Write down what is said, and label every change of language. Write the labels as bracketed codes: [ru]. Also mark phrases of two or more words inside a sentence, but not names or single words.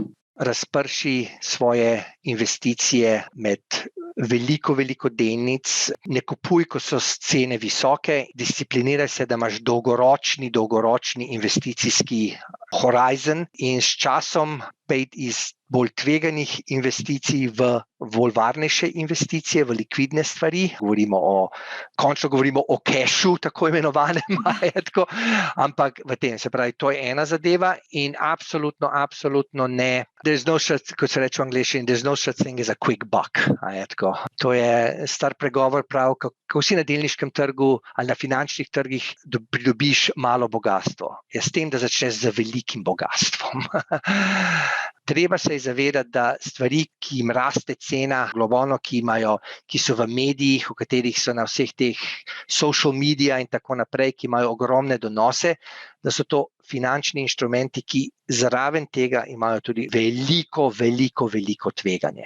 [sl] Razprši svoje investicije med veliko delnic, ne kupuj, ko so cene visoke, discipliniraj se, da imaš dolgoročni investicijski horizon in s časom pejti iz bolj tveganih investicij v bolj varnejše investicije, v likvidne stvari. Končno govorimo o cashu, tako imenovanem, ampak v tem, se pravi, to je ena zadeva in absolutno ne. [en] There's no such, [sl] kot se reče v angleščini, [en] there's no such thing as a quick buck. [sl] To je star pregovor prav, kako si na delniškem trgu ali na finančnih trgih pridobiš malo bogastvo. Je s tem, da začneš z velikim bogastvom. Treba se je zavedati, da stvari, ki jim raste cena globalno, ki so v medijih, v katerih so na vseh teh [en] social media [sl] in tako naprej, ki imajo ogromne donose, da so to finančni inštrumenti, ki zraven tega imajo tudi veliko tveganje.